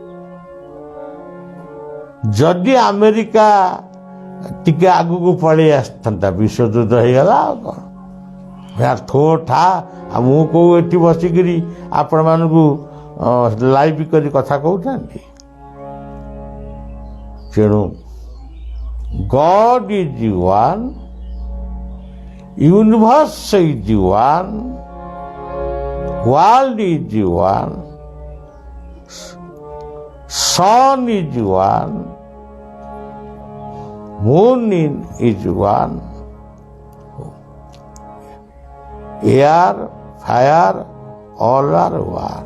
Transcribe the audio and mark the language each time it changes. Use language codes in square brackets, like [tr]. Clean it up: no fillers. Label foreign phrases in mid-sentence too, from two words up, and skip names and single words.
[or] ଯଦି ଆମେରିକା ଟିକେ ଆଗକୁ ପଳେଇ ଆସିଥାନ୍ତା, ବିଶ୍ୱଯୁଦ୍ଧ ହେଇଗଲା ଆଉ କ'ଣ? ଠୋ ଠା। ଆଉ ମୁଁ କୋଉ ଏଠି ବସିକିରି ଆପଣମାନଙ୍କୁ ଲାଇଭ୍ କରି କଥା କହୁଥାନ୍ତି। [en] ତେଣୁ God is one, universe is one, world is one, sun is one, moon is one, air, fire, all are one.